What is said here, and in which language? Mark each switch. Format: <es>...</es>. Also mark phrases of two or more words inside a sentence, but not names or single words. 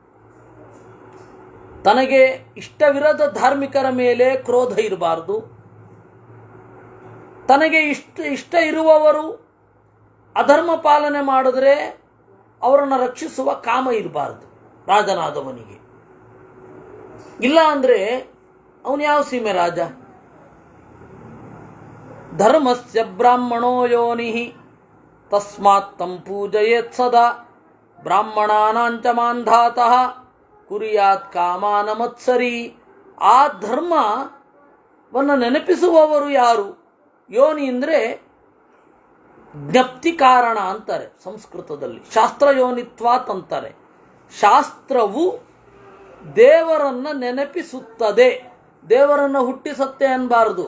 <kn>ತನಗೆ ಇಷ್ಟವಿರದ ಧಾರ್ಮಿಕರ ಮೇಲೆ ಕ್ರೋಧ ಇರಬಾರ್ದು. ತನಗೆ ಇಷ್ಟ ಇರುವವರು ಅಧರ್ಮ ಪಾಲನೆ ಮಾಡಿದ್ರೆ ಅವರನ್ನು ರಕ್ಷಿಸುವ ಕಾಮ ಇರಬಾರ್ದು ರಾಜನಾದವನಿಗೆ. ಇಲ್ಲ ಅಂದರೆ ಅವನು ಯಾವ ಸೀಮೆ ರಾಜ?</kn> <sa>ಧರ್ಮಸ್ಯ ಬ್ರಾಹ್ಮಣೋ ಯೋನಿ ತಸ್ಮಾತ್ ತಂ ಪೂಜಯೇತ್ ಸದಾ ಬ್ರಾಹ್ಮಣಾನಾಂಚ ಮಾಂಧಾತಃ ಕುರಿಯಾತ್ ಕಾಮಾನ ಮತ್ಸರಿ.</sa> <kn>ಆ ಧರ್ಮವನ್ನು ನೆನಪಿಸುವವರು ಯಾರು? ಯೋನಿ ಅಂದರೆ ಜ್ಞಪ್ತಿ ಕಾರಣ ಅಂತಾರೆ ಸಂಸ್ಕೃತದಲ್ಲಿ.</kn> <sa>ಶಾಸ್ತ್ರ ಯೋನಿತ್ವಾತ್ ಅಂತಾರೆ.</sa> <kn>ಶಾಸ್ತ್ರವು ದೇವರನ್ನು ನೆನಪಿಸುತ್ತದೆ, ದೇವರನ್ನು ಹುಟ್ಟಿಸುತ್ತೆ ಅನ್ನಬಾರದು.</kn>